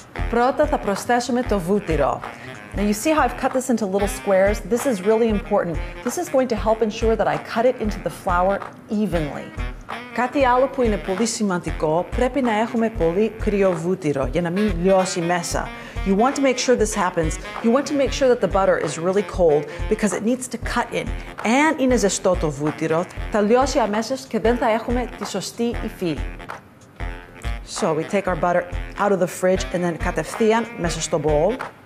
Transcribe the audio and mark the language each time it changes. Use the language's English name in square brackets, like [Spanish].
[Greek] Πρώτα θα προσθέσουμε το βούτυρο. [English] Now you see how I've cut this into little squares? This is really important. This is going to help ensure that I cut it into the flour evenly. [Greek] Κάτι άλλο που είναι πολύ σημαντικό, πρέπει να έχουμε πολύ κρύο βούτυρο για να μην λιώσει μέσα. [English] You want to make sure this happens. You want to make sure that the butter is really cold because it needs to cut in. [Greek] Αν είναι ζεστό το βούτυρο, θα λιώσει αμέσως και δεν θα έχουμε τη σωστή υφή. [English] So we take our butter out of the fridge and then [Greek] κατευθείαν μέσα στο [English] bowl.